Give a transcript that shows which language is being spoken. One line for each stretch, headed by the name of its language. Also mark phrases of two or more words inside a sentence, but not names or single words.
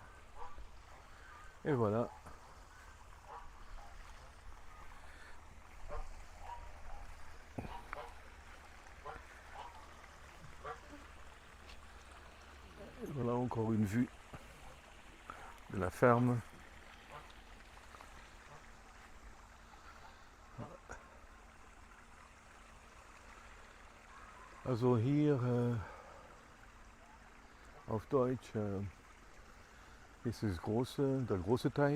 French: Et voilà. Et voilà encore une vue de la ferme.
German: Also hier auf Deutsch ist der große Teich.